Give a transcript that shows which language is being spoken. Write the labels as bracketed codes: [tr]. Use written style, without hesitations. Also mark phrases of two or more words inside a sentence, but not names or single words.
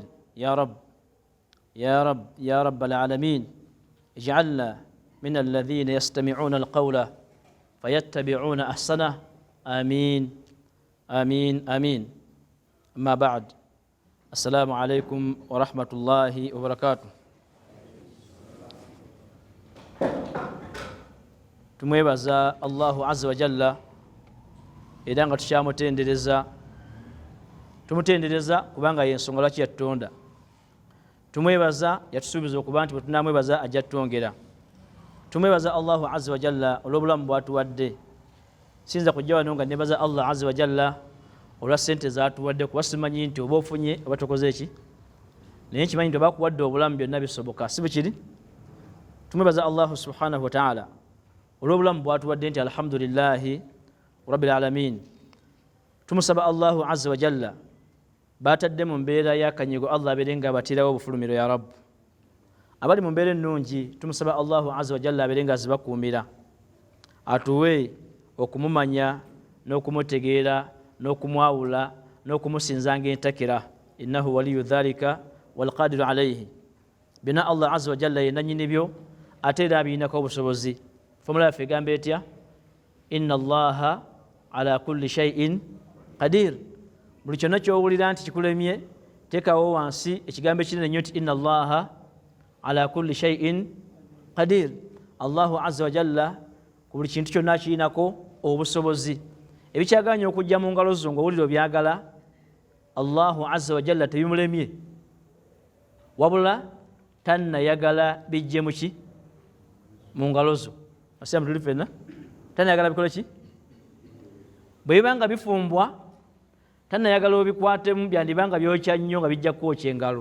[ar] يا رب يا رب يا رب العالمين اجعلنا من الذين يستمعون القول فيتبعون أحسنه. آمين آمين آمين. أما بعد، السلام عليكم ورحمة الله وبركاته. [lg] tumwebaza [ar] الله عز وجل [lg] era nga tukyamutendereza. Tumutendereza kubanga yensonga lwaki yatutonda. Tumwebaza yatusuubiza okuba nti bwe tunamwebaza ajja tutwongera. Tumwebaza [ar] الله عز وجل [lg] olw'obulamu bwatuwadde. Sinza kujja wano nga nebaza [ar] الله عز وجل [lg] olwa ssente zatuwadde, kuba simanyi nti oba ofunye oba tokoze ki, naye nkimanyi nti oba kuwadde obulamu byonna bisoboka, si bwe kiri? Tumwebaza [ar] الله سبحانه وتعالى [lg] olw'obulamu bwatuwadde nti [ar] الحمد لله رب العالمين. [lg] Tumusaba [ar] الله عز وجل [lg] batadde mu mbeera y'akanyigo Allah abeere nga abatirawo obufulumiro ya Rabbu. Abali mu mbeera ennungi tumusaba [ar] الله عز وجل [lg] abeere nga azibakuumira, atuwe okumumanya n'okumutegeera n'okumwawula n'okumusinzanga entakira. [ar] إنه ولي ذلك والقادر عليه. [lg] Bina [ar] الله عز وجل [lg] yenna nnyini byo ate era abirinako obusobozi. Fomula yaffe egamba etya? [ar] إن الله على كل شيء قدير. [lg] Buli kyonna ky'owulira nti kikulemye teekawo wansi ekigambo ekinene nnyo nti [ar] إن الله على كل شيء قدير. الله عز وجل [lg] ku buli kintu kyonna akirinako obusobozi. Ebikyaganya okujja mu ngalo zo ng'owulira obyagala, [ar] الله عز وجل [lg] tebimulemye, wabula tannayagala bijje mu ki? Mu ngalo zo. Asiyama tuli ffenna, tannayagala bikole ki? Bwe bibanga bifumbwa tannayagala obikwatemu, byandibanga byokya nnyo nga bijja kwokya engalo.